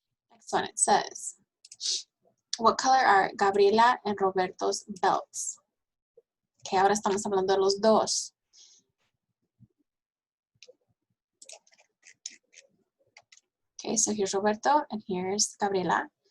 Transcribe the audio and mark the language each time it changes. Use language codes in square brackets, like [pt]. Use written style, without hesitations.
[en] Next one, it says, what color are Gabriela and Roberto's belts? [es] Okay, ahora estamos hablando de los dos. [en] Okay, so here's Roberto and here's Gabriela.